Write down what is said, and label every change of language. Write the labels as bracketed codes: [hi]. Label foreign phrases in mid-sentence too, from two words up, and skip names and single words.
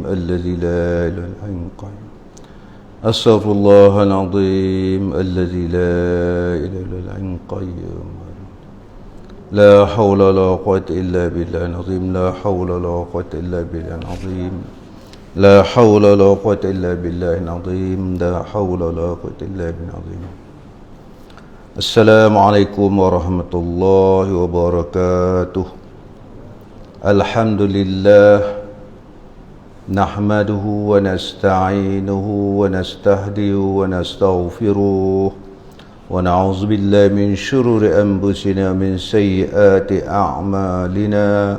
[ar] الذي لا إله إلا قيوم. أستغفر الله العظيم. الذي لا إله إلا قيوم. لا حول ولا قوة إلا بالله العظيم. لا حول ولا قوة إلا بالله العظيم. لا حول ولا قوة إلا بالله العظيم. لا حول ولا قوة إلا بالله العظيم. السلام عليكم ورحمة الله وبركاته. الحمد لله، نحمده ونستعينه ونستهديه ونستغفره ونعوذ بالله من شرور أنفسنا من سيئات أعمالنا.